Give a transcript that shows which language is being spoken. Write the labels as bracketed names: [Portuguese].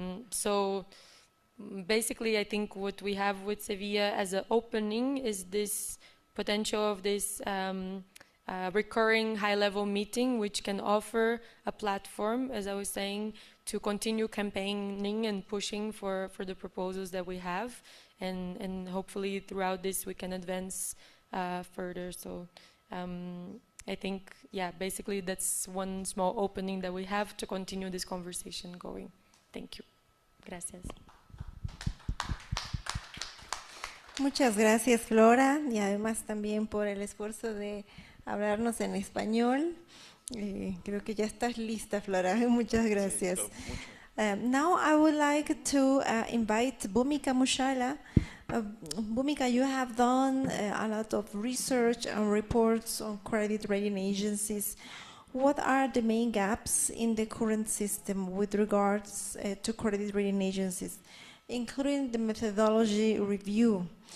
[English] So basically, I think what we have with Sevilla as an opening is this potential of this recurring high-level meeting, which can offer a platform, as I was saying, to continue campaigning and pushing for the proposals that we have. And hopefully throughout this we can advance further. So I think, yeah, basically that's one small opening that we have to continue this conversation going. Thank you. [Spanish] Gracias. Muchas gracias, Flora, y además también por el esfuerzo de hablarnos en español. Creo que ya estás lista, Flora. Muchas gracias. [English] Now I would like to invite Bhumika Mushala. Bhumika, you have done a lot of research and reports on credit rating agencies. What are the main gaps in the current system with regards to credit rating agencies, including the methodology review?